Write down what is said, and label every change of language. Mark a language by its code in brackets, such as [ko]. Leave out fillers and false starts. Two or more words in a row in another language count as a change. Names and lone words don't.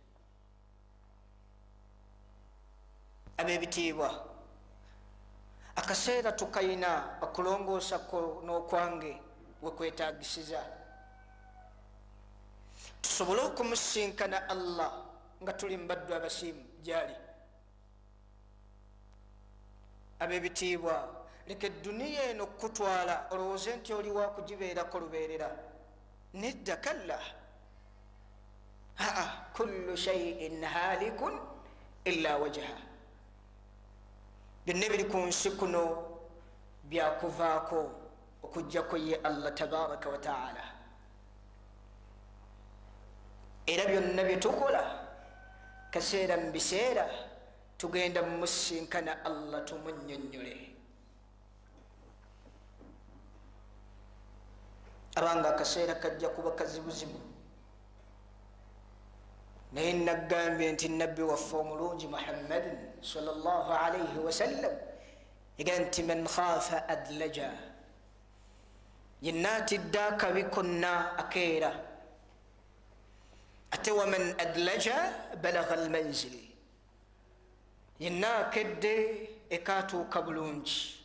[lg] Ab'ebitiibwa, akaseera tukayina okulongoosako n'okwange wekwetagisiza tusobole okumusinkana Allah nga tuli mbaddu abasiimu gyali. Ab'ebitiibwa, leka edduniya eno okutwala olowooze nti oli wakugibeerako lubeerera. Nedda, kalla. [ar] كل شيء هالك إلا وجه. [lg] Byonna biri ku nsi kuno byakuvaako okujjako ye Allah [ar] تبارك وتعالى. [lg] Era byonna bye tukola kaseera mu biseera tugenda mumusinkana Allah tumunnyonnyole. Abanga akaseera kajja kuba kazibuzibu, naye nagambye nti nabbi waffe omulungi Muhammadin [ar] صلى الله عليه وسلم [lg] ega nti [ar] من خاف أدلج, [lg] yenna atidde akabi konna akeera, ate [ar] ومن أدلج بلغ المنزل, [lg] yenna akedde ekatuuka bulungi.